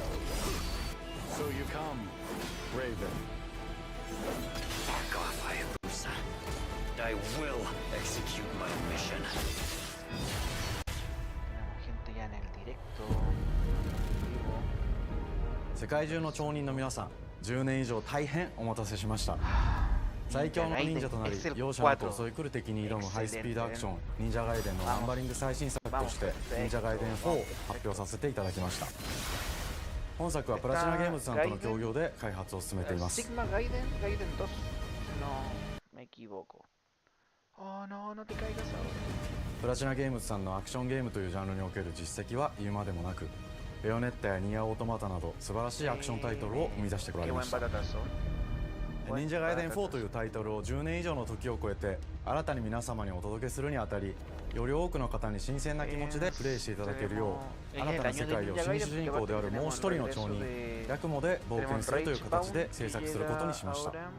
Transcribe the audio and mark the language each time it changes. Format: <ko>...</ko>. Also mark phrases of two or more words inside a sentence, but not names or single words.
<en>So you come, Raven. Back off, Hayabusa. I will execute my mission.</en> <es>Tenemos gente ya en el directo. Vivo.</es> <ja>世界中の町人の皆さん、10年以上大変お待たせしました。最強の忍者となり、容赦なく襲い来る敵に挑むハイスピードアクション忍者ガイデンのナンバリング最新作として忍者ガイデン4を発表させていただきました。本作はプラチナゲームズさんとの協業で開発を進めています。</ja> <es>Sigma Gaiden, Gaiden 2. No me equivoco. Oh no, no te caigas ahora.</es> <ja>プラチナゲームズさんのアクションゲームというジャンルにおける実績は言うまでもなく、ベヨネッタやニアオートマタなど素晴らしいアクションタイトルを生み出してこられました。忍者ガイデン4というタイトルを10年以上の時を超えて新たに皆様にお届けするにあたり、より多くの方に新鮮な気持ちでプレイしていただけるよう、新たな世界を新主人公であるもう一人の町人ヤクモで冒険するという形で制作することにしました。</ja>